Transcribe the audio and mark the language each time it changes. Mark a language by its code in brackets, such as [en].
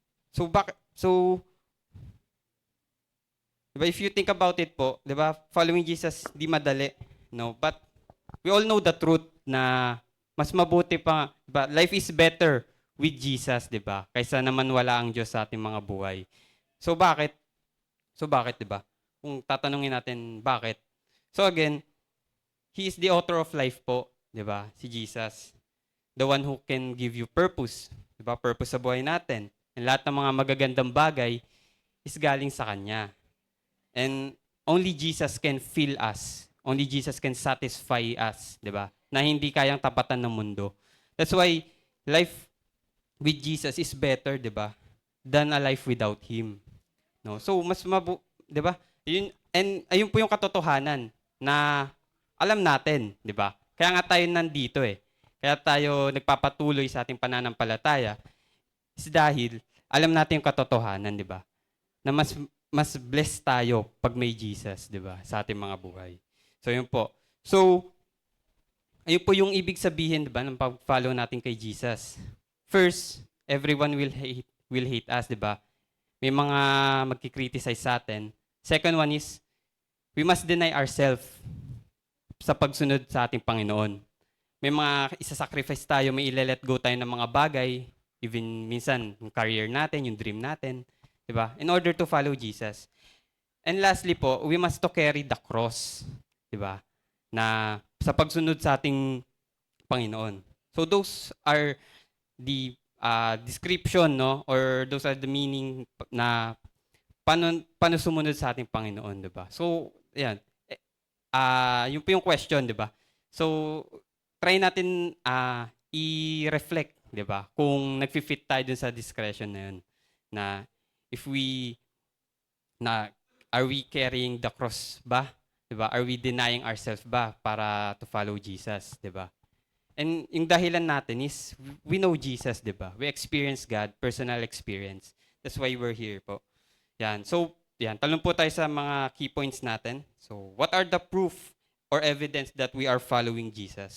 [en] So, diba, if you think about it po, diba, following Jesus [tl] di madali, [en] no? But we all know the truth [tl] na mas mabuti pa, [en] diba, life is better with Jesus, diba? [tl] Kaysa naman wala ang Diyos sa ating mga buhay. So bakit? Diba? Kung tatanungin natin bakit. [en] So again, He is the author of life po, diba? Si Jesus. The one who can give you purpose, diba? [tl] Purpose sa buhay natin. And lahat ng mga magagandang bagay is galing sa Kanya. [en] And only Jesus can fill us. Only Jesus can satisfy us, di ba? [tl] Na hindi kayang tapatan ng mundo. [en] That's why life with Jesus is better, di ba? Than a life without Him. No? So, di ba? [tl] Ayun po yung katotohanan na alam natin, di ba? Kaya nga tayo nandito eh. Kaya tayo nagpapatuloy sa ating pananampalataya is dahil alam natin yung katotohanan, di ba? Na mas blessed tayo pag may Jesus, di ba? Sa ating mga buhay. So, yun po. So, Ayun po yung ibig sabihin, 'di ba, ng pag-follow natin kay Jesus. [en] First, everyone will hate us, 'di ba? [tl] May mga magki-criticize sa atin. [en] Second one is we must deny ourselves [tl] sa pagsunod sa ating Panginoon. May mga isa-sacrifice tayo, may ile-let go tayo ng mga bagay, even minsan yung career natin, yung dream natin, 'di ba? [en] In order to follow Jesus. And lastly po, we must to carry the cross, 'di ba? [tl] Na sa pagsunod sa ating Panginoon. [en] So those are the description, no, or those are the meaning [tl] na paano sumunod sa ating Panginoon, [en] 'di ba? So, ayan. [tl] Yun po yung question, 'di ba? So, try natin i-reflect, 'di ba? Kung nagfi-fit tayo dun sa discretion na yun, na if we na [en] are we carrying the cross [tl] ba? 'Di ba? [en] Are we denying ourselves ba para to follow Jesus, 'di ba? And [tl] yung dahilan natin [en] is we know Jesus, 'di ba? We experience God, personal experience. That's why we're here po. Yan. So, yan. [tl] Talon po tayo sa mga key points natin. [en] So, what are the proof or evidence that we are following Jesus?